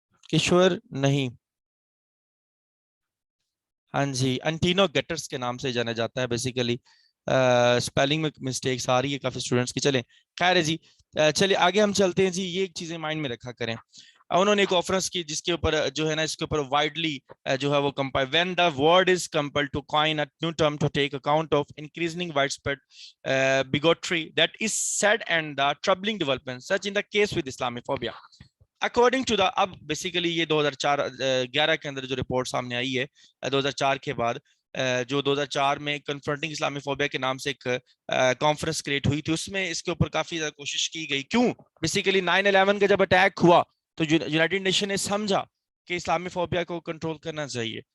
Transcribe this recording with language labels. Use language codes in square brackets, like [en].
[ur] کشور نہیں, ہاں جی, انٹینو گیٹرس کے نام سے جانا جاتا ہے بیسیکلی. اسپیلنگ میں مسٹیکس آ رہی ہے کافی اسٹوڈنٹس کی. چلیں خیر ہے جی, چلیے آگے ہم چلتے ہیں جی. یہ ایک چیزیں مائنڈ میں رکھا کریں. انہوں نے ایک کانفرنس کی جس کے اوپر جو ہے نا اس کے اوپر وائڈلی جو ہے وہ compile [en] when the world is compelled to coin a new term to take account of increasing widespread bigotry that is sad and the troubling development such in the case with Islamophobia. According to the, [ur] اب basically یہ 2011 کے اندر جو report سامنے آئی ہے 2004 کے بعد, جو 2004 میں کنفرنٹنگ اسلامی فوبیا کے نام سے ایک کانفرنس کریٹ ہوئی تھی, اس میں اس کے اوپر کافی زیادہ کوشش کی گئی. کیوں؟ بیسیکلی 9/11 کا جب اٹیک ہوا تو یونائٹڈ نیشن نے سمجھا کہ اسلامی فوبیا کو کنٹرول کرنا چاہیے.